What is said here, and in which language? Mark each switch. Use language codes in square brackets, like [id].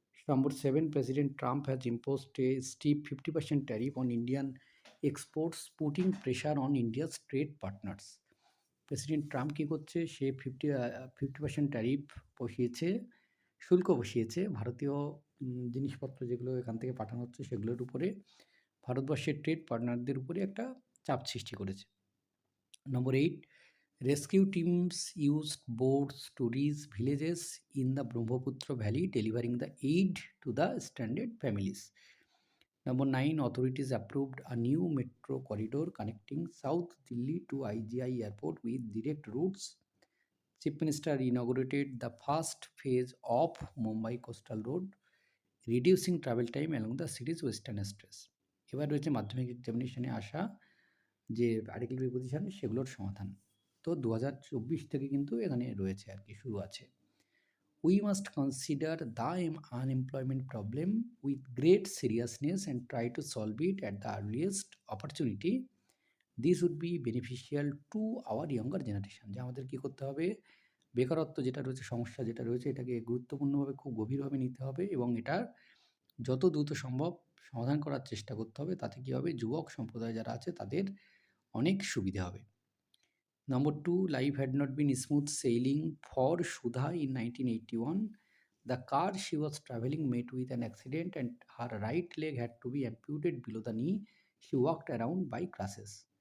[en] Number 7, President Trump has imposed a steep 50% tariff on Indian exports, putting pressure on India's trade partners. [bn] President Trump কী করছে, সে 50% tariff বসিয়েছে, শুল্ক বসিয়েছে ভারতীয় জিনিসপত্র যেগুলো এখান থেকে পাঠানো হচ্ছে সেগুলোর উপরে, ভারতবর্ষের ট্রেড পার্টনারদের উপরে একটা চাপ সৃষ্টি করেছে। [en] নম্বর 8, rescue teams used boats to reach villages in the Brahmaputra valley, delivering the aid to the stranded families. Number 9, authorities approved a new metro corridor connecting South Delhi to IGI Airport with direct routes. Chief Minister inaugurated the first phase of Mumbai Coastal Road, reducing travel time along the city's western stretch. [bn] এবার রয়েছে মাধ্যমিক এক্সামিনেশনে আসা যে article preposition সেগুলোর সমাধান। তো 2024 থেকে কিন্তু এখানে রয়েছে আর কি, শুরু আছে। [en] We must consider the unemployment problem with great seriousness and try to solve it at the earliest opportunity. This would be beneficial to our younger generation. [bn] যে আমাদের কী করতে হবে, বেকারত্ব যেটা রয়েছে, সমস্যা যেটা রয়েছে, এটাকে গুরুত্বপূর্ণভাবে খুব গভীরভাবে নিতে হবে এবং এটার যত দ্রুত সম্ভব সমাধান করার চেষ্টা করতে হবে। তাতে কী হবে, যুবক সম্প্রদায় যারা আছে তাদের অনেক সুবিধে হবে। [en] Number 2, life had not been smooth sailing for Sudha in 1981. The car she was traveling met with an accident and her right leg had to be amputated below the knee. She walked around by crutches.